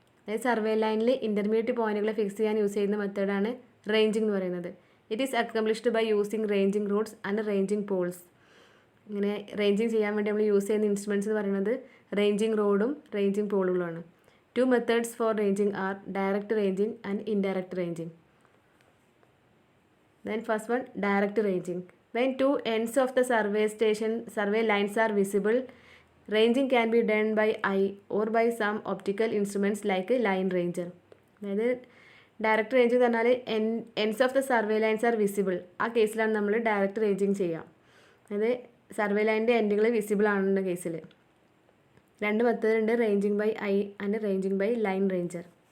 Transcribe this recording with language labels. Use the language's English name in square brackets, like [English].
[Malayalam] അതായത് സർവേ ലൈനിൽ intermediate പോയിൻറ്റുകളെ fix ചെയ്യാൻ യൂസ് ചെയ്യുന്ന മെത്തേഡാണ് റേഞ്ചിങ് എന്ന് പറയുന്നത്. [English] It is accomplished by using ranging rods and ranging poles. [Malayalam] ഇങ്ങനെ റേഞ്ചിങ് ചെയ്യാൻ വേണ്ടി നമ്മൾ യൂസ് ചെയ്യുന്ന ഇൻസ്ട്രുമെൻറ്റ്സ് എന്ന് പറയുന്നത് റേഞ്ചിങ് റോഡും ranging പോളുകളുമാണ്. [English] 2 methods for ranging are direct ranging and indirect ranging. Then first one, direct ranging. When 2 ends of the survey lines are visible, ranging can be done by eye or by some optical instruments like a line ranger. [Malayalam] അതായത് direct ranging എന്ന് പറഞ്ഞാൽ [English] Ends of the survey lines are visible. [Malayalam] ആ കേസിലാണ് നമ്മൾ direct ranging ചെയ്യുക. അതായത് survey ലൈനിൻ്റെ എൻഡുകൾ visible ആണെന്ന കേസിൽ. 2 മെത്തേഡ് ഉണ്ട്, [English] Ranging by eye and ranging by line ranger.